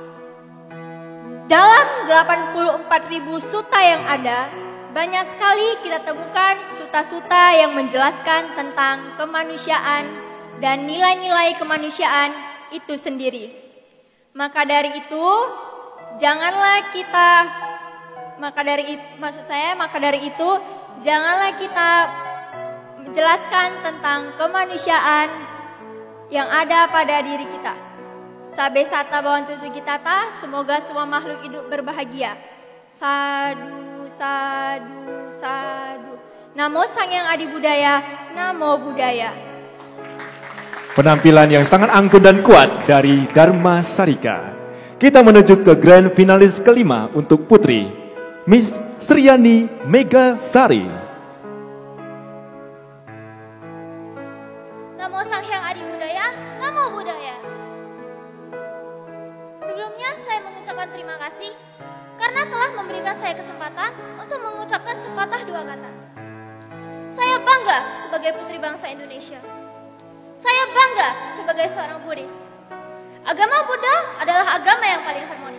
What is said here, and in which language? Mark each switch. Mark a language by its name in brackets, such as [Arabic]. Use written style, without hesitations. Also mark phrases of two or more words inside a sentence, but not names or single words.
[Indonesian] Dalam 84.000 sutta yang ada, banyak sekali kita temukan sutta-sutta yang menjelaskan tentang kemanusiaan dan nilai-nilai kemanusiaan itu sendiri. Maka dari itu, janganlah kita maka dari itu janganlah kita menjelaskan tentang kemanusiaan yang ada pada diri kita. [Pali] Sabe sata bawantu sugitata, [Indonesian] semoga semua makhluk hidup berbahagia. [Pali] Sadu, sadu, sadu. Namo Sang Hyang Adi Budaya, Namo Buddhaya. [Indonesian] Penampilan yang sangat anggun dan kuat dari Dharma Sarika. Kita menuju ke grand finalis kelima untuk putri, Miss Sriani Megasari. [Pali] Namo Sang Hyang Adi Budaya, Namo Buddhaya. [Indonesian] Sebelumnya saya mengucapkan terima kasih karena telah memberikan saya kesempatan untuk mengucapkan sepatah dua kata. Saya bangga sebagai putri bangsa Indonesia. Saya bangga sebagai seorang Buddhis. Agama Buddha adalah agama yang paling harmonis.